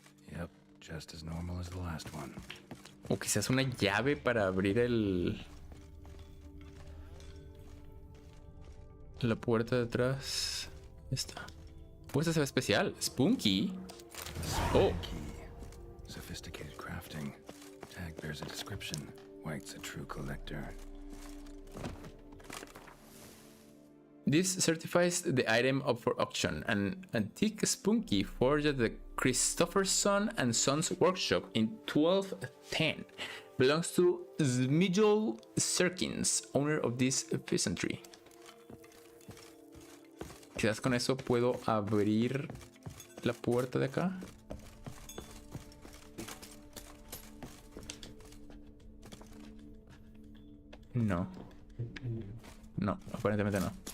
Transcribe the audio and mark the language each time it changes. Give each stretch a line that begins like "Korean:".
English: Yep, just as normal as the last one.
Spanish: O quizás una llave para abrir la puerta de atrás. Esta. Esta se ve especial. Spunky. Oh.
English: Key. Sophisticated crafting. Tag bears a description. White's a true collector. This certifies the item up for auction. An antique spunky forged at the Christopherson and Sons workshop in 1210. Belongs to Smigel Serkins, owner of this peasantry.
Spanish: Quizás con eso puedo abrir la puerta de acá. No. No, aparentemente no.